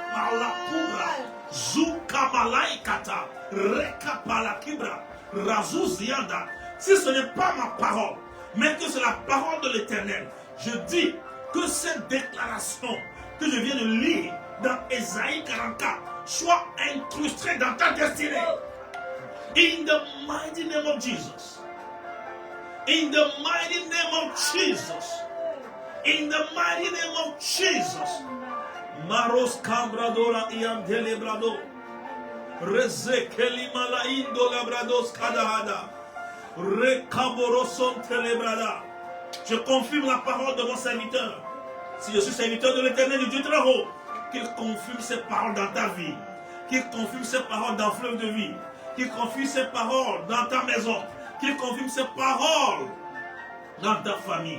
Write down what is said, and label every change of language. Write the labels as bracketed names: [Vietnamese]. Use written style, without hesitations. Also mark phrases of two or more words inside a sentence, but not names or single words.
[French] Si ce n'est pas ma parole, mais que c'est la parole de l'Éternel, je dis que cette déclaration que je viens de lire dans Ésaïe 44 soit incrustée dans ta destinée. [English] In the mighty name of Jesus. In the mighty name of Jesus. In the mighty name of Jesus. Maros Cambradora iam telebrado. Rezekeli malaindo labrados kadahada. Rekaboroson telebrada. [French] Je confirme la parole de mon serviteur. Si je suis serviteur de l'Éternel du Dieu très haut, qu'il confirme ses paroles dans ta vie. Qu'il confirme ses paroles dans le fleuve de vie. Qu'il confirme ses paroles dans ta maison. Qu'il confirme ses paroles dans ta famille.